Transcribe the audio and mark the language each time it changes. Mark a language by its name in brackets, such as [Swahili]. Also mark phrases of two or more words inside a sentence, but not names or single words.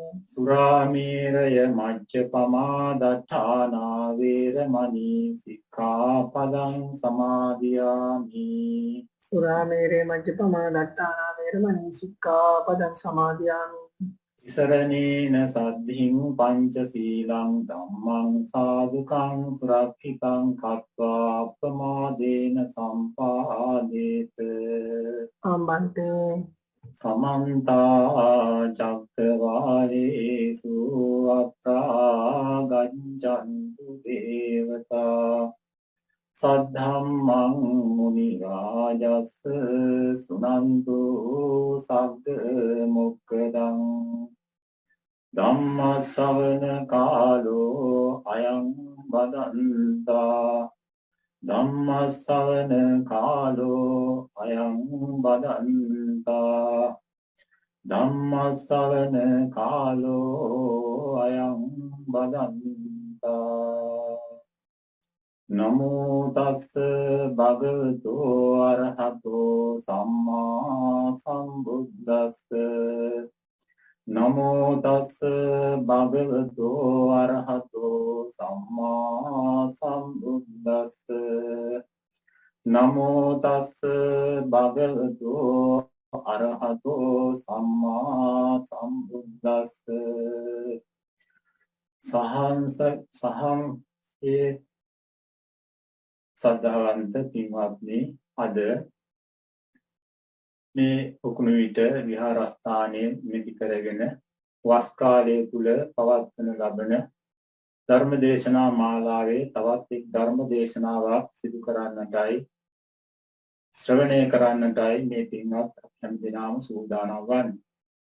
[Pali] සුරාමේරය මජ්ජපමා දට්ඨානා වේරමණී සික්ඛාපදං සමාදියාමි. සුරාමේරේ මජ්ජපමා දට්ඨානා වේරමණී සික්ඛාපදං සමාදියාමි. ඉසරණේන සද්ධින් පංචශීලං ධම්මං සාදුකං සුරක්ෂිතං කତ୍වා අප්‍රමාදේන සම්පාදේත. ආම්බන්තේ සමන්ත චක්කවාලේසු අත්‍රා ගච්ඡන්තු දේවතා සද්ධම්මං මුනි රාජස් සුනන්තු සග්ග මොක්ඛදං ධම්ම ශ්‍රවණ කාලෝ අයං බදන්තා. ධම්ම ශ්‍රවණ කාලෝ අයං බදන්තා. ධම්ම ශ්‍රවණ කාලෝ අයං බදන්තා. නමෝ තස්ස භගවතු අරහතෝ සම්මා සම්බුද්දස්ස. නමෝ තස්ස භගවතු අරහතෝ සම්මා සම්බුද්දස්ස. නමෝ තස්ස භගවතු අරහතෝ සම්මා සම්බුද්දස්ස. [Sinhala] සහං ඒ සද්ධාවන්ත පින්වත්නි, අද මේ උකුණු විට විහාරස්ථානයේ මෙති කරගෙන වස් කාලය තුල පවත්වන ලබන ධර්ම දේශනා මාලාවේ තවත් එක් ධර්ම දේශනාවක් සිදු කරන්නටයි ශ්‍රවණය කරන්නටයි මේ පින්වත් හැමදෙනාම සූදානම් වන්නේ.